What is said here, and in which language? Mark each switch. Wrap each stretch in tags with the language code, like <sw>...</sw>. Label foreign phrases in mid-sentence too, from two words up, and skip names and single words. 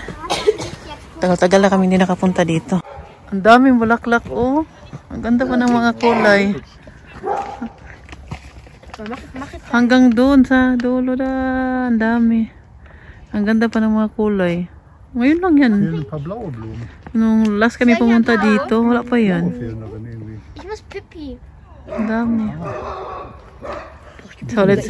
<tl>Tagal-tagal na kami hindi nakapunta dito. Ang daming bulaklak, oh. Ang ganda pa ng mga kulay. Hanggang doon sa dulo na. Ang dami. Ang ganda pa ng mga kulay. Ngayon lang yan.</tl> <de>Ein paar blaue Blumen.</de> <tl>Nung last kami pumunta dito, wala pa yan.</tl> <de>Fehlen aber irgendwie. Ich muss Pipi.</de> <tl>Ang dami.</tl> <en>So, let's see.</en>